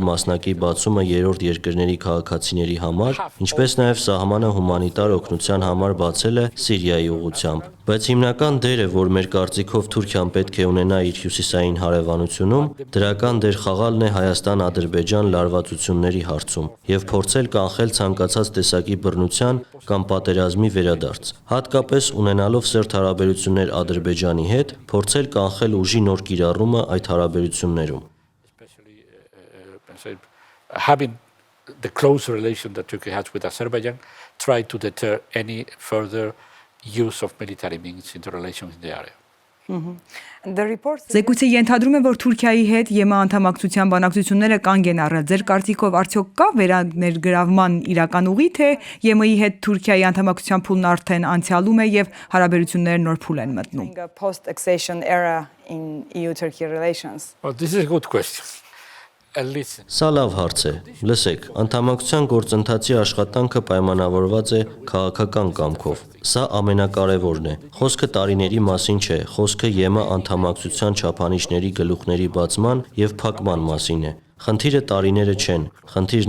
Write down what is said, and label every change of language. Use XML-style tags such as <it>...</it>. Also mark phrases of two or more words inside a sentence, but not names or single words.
<hy>մասնակի բացումը երրորդ երկրների քաղաքացիների համար, ինչպես նաև սահմանը հումանիտար օգնության համար բացելը Սիրիայի ուղղությամբ։ Բայց հիմնական դերը, որ մեր կարծիքով Թուրքիան պետք է ունենա իր հյուսիսային հարևանությունում, դրական դեր խաղալն է Հայաստան-Ադրբեջան լարվածությունների հարցում եւ փորձել կանխել ցանկացած տեսակի բռնության կամ պատերազմի վերադարձ։ Հատկապես ունենալով սերտ հարաբերություններ Ադրբեջանի հետ, փորձել կանխել ուժի նոր կիրառումը այդ հարաբերություններում։</hy> <en>Having the close relation that Turkey has with Azerbaijan, try to deter any further use of military means in the relations in the area.</en> <hy>Զեկույցը ենթադրում է, որ Թուրքիայի հետ ԵՄ անդամակցության բանակցությունները կանգ են առել։ Ձեր կարծիքով արդյոք կա վերաներգրավման իրական ուղի, թե ԵՄ-ի հետ Թուրքիայի անդամակցության փուլն արդեն անցյալում է եւ հարաբերությունները նոր փուլ են մտնում։</hy> <en>This is a good question.</en> <hy>Սա լավ հարց է։ Լսեք, անդամակցության գործընթացի աշխատանքը պայմանավորված է քաղաքական կամքով։ Սա ամենակարևորն է։ Խոսքը տարիների մասին չէ, խոսքը ԵՄ անդամակցության չափանիշների գլուխների բացման եւ փակման մասին է։ Խնդիրը տարիները չեն։ Խնդիրն</hy>